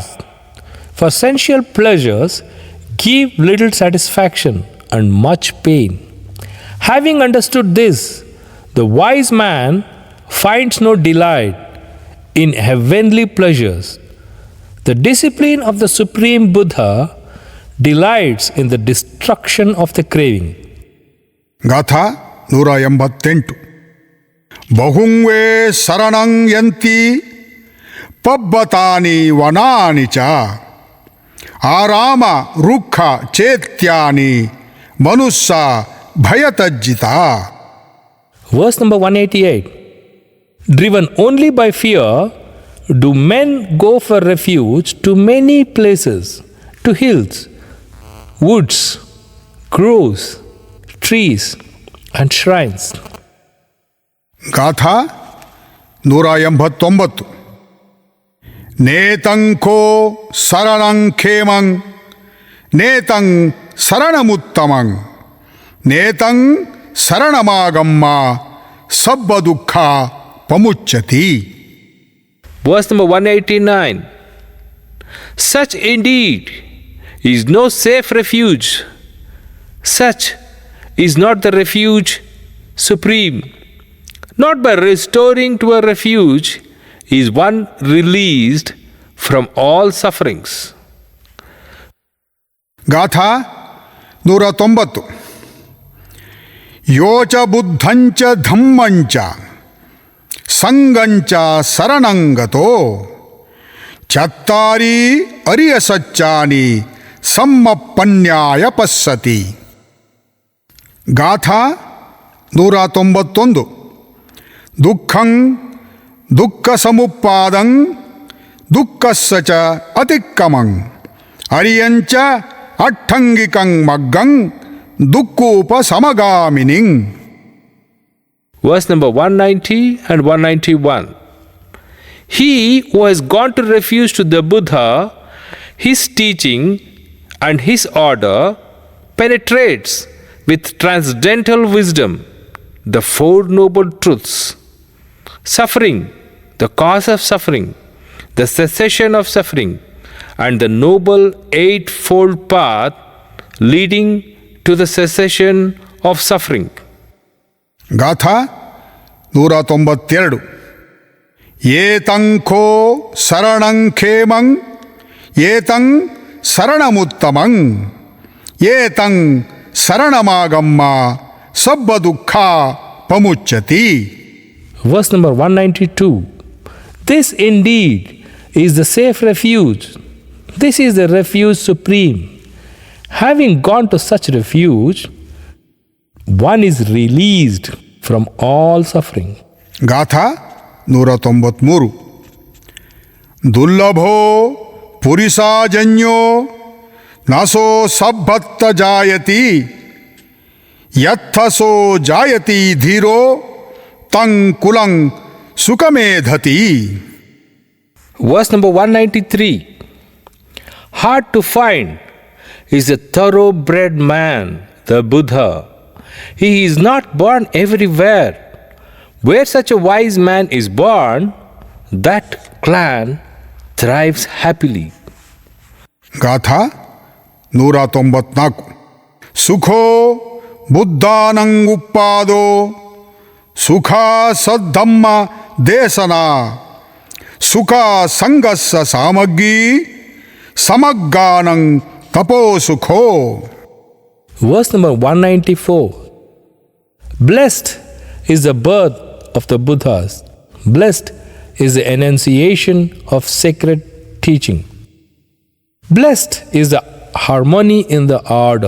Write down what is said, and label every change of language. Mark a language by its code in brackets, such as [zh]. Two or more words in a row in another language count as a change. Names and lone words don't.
[en] For sensual pleasures give little satisfaction and much pain. Having understood this, the wise man finds no delight in heavenly pleasures. The discipline of the Supreme Buddha delights in the destruction of the craving. [pi] ಗಾಥಾ 188. ಬಹುಂವೇ ಶರಣಂ ಯಂತಿ ಪಬ್ಬತಾನಿ ವನಾನಿ ಚ ಆರಾಮ ರುಕ್ಷ ಚೇತ್ಯಾನಿ ಮನುಸ್ಸ ಭಯತಜ್ಜಿತ. [en] Verse number 188. Driven only by fear, do men go for refuge to many places, to hills, woods, groves, trees, and shrines. [pi] ಗಾಥಾ 189. ನೇತಂಕೋ ಶರಣಂ ಖೇಮಂ ನೇತಂ ಶರಣಮುತ್ತಮಂ ನೇತಂ ಶರಣಮಾಗಮ್ಮ ಸಬ್ಬ ದುಃಖ ಪಮುಚ್ಯತಿ. [en] Verse number 189. Such indeed is no safe refuge. Such is not the refuge supreme. Not by restoring to a refuge is one released from all sufferings. [pi] ಗಾಥಾ 190. ಯೋಚ ಬುದ್ಧಂಚ ಧಮ್ಮಂಚ ಸಂಗಂಚ ಶರಣಂಗತೋ ಚತ್ತಾರಿ ಅರಿಯ ಸಚ್ಚಾನಿ ಸಮ್ಮಪ್ಪನ್ಯಾಯ ಪಸ್ಸತಿ. ಗಾಥಾ 191. ದುಃಖಂ ದುಃಖ ಸಮುಪ್ಪಾದಂ ದುಃಖಸ್ಸ ಚ ಅತಿಕ್ಕಮಂ ಅರಿಯಂಚ ಅಠ್ಠಂಗಿಕಂ ಮಗ್ಗಂ ದುಃಖೋಪ ಸಮಗಾಮಿನಿಂ. [en] Verse number 190 and 191. He who has gone to refuge to the Buddha, his teaching and his order penetrates with transcendental wisdom the Four Noble Truths: suffering, the cause of suffering, the cessation of suffering, and the Noble Eightfold Path leading to the cessation of suffering. [pi] ಗಾಥಾ 192. ಏತಂಖೋ ಶರಣಂ ಖೇಮಂ ಏತಂ ಶರಣಮುತ್ತಮಂ ಏತಂ ಶರಣಮಾಗಮ್ಮ ಸಬ್ಬ ದುಃಖ ಪಮುಚ್ಯತಿ. [en] Verse number 192. This indeed is the safe refuge. This is the refuge supreme. Having gone to such refuge, one is released from all suffering. [pi] ಗಾಥಾ 193. ದುರ್ಲಭೋ ಪುರಿಸಾಜನ್ಯೋ ನಸೋ ಸಬ್ಬತ್ತ ಜಾಯತಿ ಯತ್ಥಸೋ ಜಾಯತಿ ಧೀರೋ ತಂ ಕುಲಂ ಸುಖಮೇಧತಿ. [en] Verse number 193. Hard to find is a thoroughbred man, the Buddha. He is not born everywhere. Where such a wise man is born, that clan thrives happily. [pi] ಗಾಥಾ 194. ಸುಖೋ ಬುದ್ಧಾನಂಗುಪ್ಪಾದೋ ಸುಖ ಸದ್ಧಮ್ಮ ದೇಸನ ಸುಖ ಸಂಗಸ್ಸ ಸಾಮಗ್ಗಿ ಸಮಗ್ಗಾನಂ ತಪೋ ಸುಖೋ. [en] Verse number 194. Blessed is the birth of the Buddhas. Blessed is the enunciation of sacred teaching. Blessed is the harmony in the order.